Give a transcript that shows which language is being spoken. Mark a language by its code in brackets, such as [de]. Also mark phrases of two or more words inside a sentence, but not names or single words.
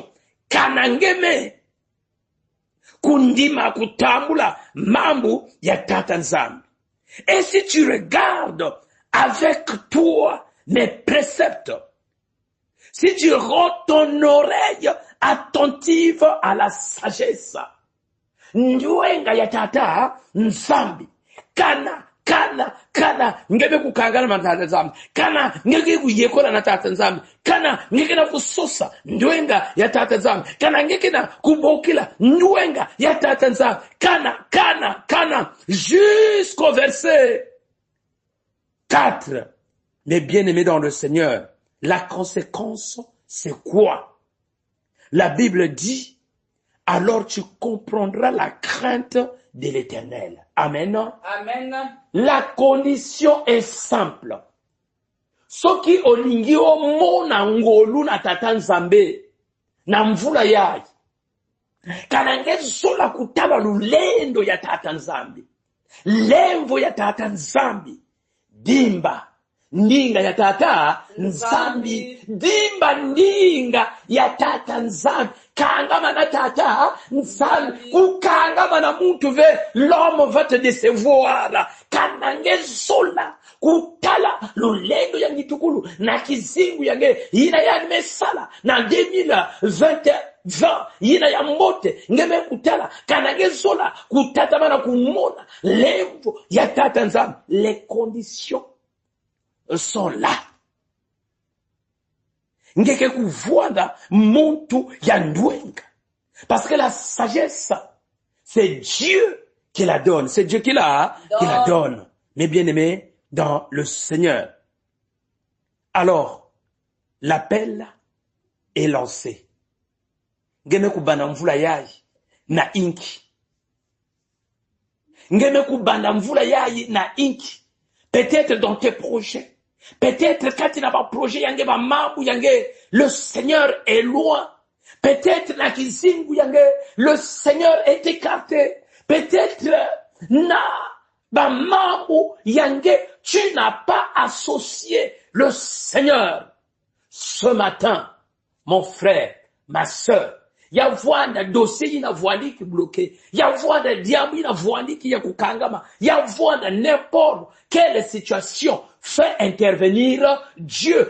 [ktu] Kanangeme, kundima kutambula, mambu, ya tata nzambi. [fr] Et si tu regardes avec toi mes préceptes, si tu rends ton oreille attentive à la sagesse, [ktu] njwenga ya tata nzambi, kana, ngebe kukangana na tata nzambi, kana, ngeke kuyekola na tata nzambi, kana, ngeke na kusosa, njwenga ya tata nzambi, kana, ngeke na kubokila, njwenga ya tata nzambi, kana, [fr] jusqu'au verset 4. Mais bien-aimés dans le Seigneur, la conséquence, c'est quoi? La Bible dit, alors tu comprendras la crainte de l'Éternel. Amen. Amen. La condition est simple. [ktu] Soki olingi omona ngolu na tata nzambe na mvula yayi kanangezola kutaba lulendo ya tata nzambe, lemvo ya tata nzambi, dimba ndinga ya tata nzambi, dimba ndinga ya tata nzambi, kangama na tata nzambi, kukangama na muntu ve, [fr] l'homme va te décevoir, [ktu] kanangezola kutala lulendo ya ngitukulu na kizingu yange ina ya mesala na 2020 yina ya mbote ngeme kutala kanangezola kutatamana kumona lemvo ya tata nzambi. [fr] Les conditions sont là. [ktu] Ngeke kuvuanda muntu ya ndwenga. [fr] Parce que la sagesse, c'est Dieu qui la donne. C'est Dieu qui la donne. Mais bien aimé dans le Seigneur. Alors, l'appel est lancé. [ktu] Ngeme kubanda mvula yayi na inki. Ngeme kubanda mvula yayi na inki. [fr] Peut-être dans tes projets. Peut-être quand tu n'as pas projet [ktu] yange ba mambu yange, [fr] le Seigneur est loin. [ktu] Peut-être na kizingu yange, [fr] le Seigneur est écarté. [ktu] Peut-être na ba mambu yange, [fr] tu n'as pas associé le Seigneur. Ce matin, mon frère, ma sœur, [ktu] ya vuanda dossier ina vuandiki bloqué, ya vuanda diambu ina vuandiki ya kukangama, ya vuanda [fr] n'importe quelle situation, fais intervenir Dieu.